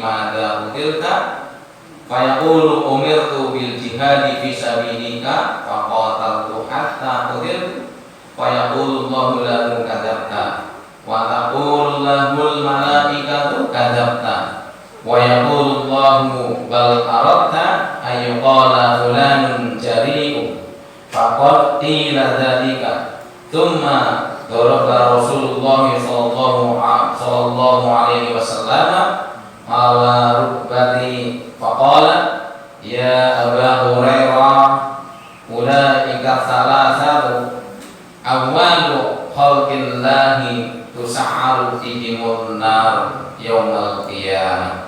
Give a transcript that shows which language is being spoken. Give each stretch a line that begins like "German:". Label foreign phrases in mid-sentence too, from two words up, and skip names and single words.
Arabic: ماذا أدرت فيقول أمرت بالجهاد في سبيلك فقاتلت حتى أدرت فيقول الله له كذبت وتقول له الملائكة كذبت ويقول الله بل أردت أي قال فلان جريء فقد قيل ذلك ثم ضرب رسول الله صلى الله عليه وسلم على ركبتي فقال يا أبا هريرة أولئك ثلاثة أول خلق الله تسعر فيهم النار يوم القيامة.